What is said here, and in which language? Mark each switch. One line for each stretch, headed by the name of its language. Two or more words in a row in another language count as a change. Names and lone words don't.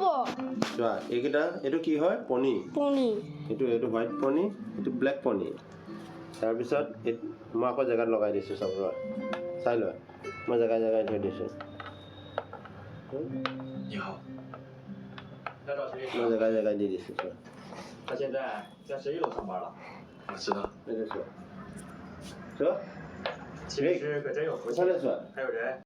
Assamese: চোৱা এইকেইটা এইটো কি হয় পনি এইটো
English: white pony
Assamese: এইটো
English: black pony
Assamese: তাৰপিছত মই আকৌ জেগাত লগাই দিছোঁ চব চাই লোৱা মই জেগাই থৈ দিছোঁ মই জেগাই দি দিছোঁ চোৱা
Chinese: 他现在在11楼上班了。我知道。那就说，说，其实可真有福气我看得出来。还有人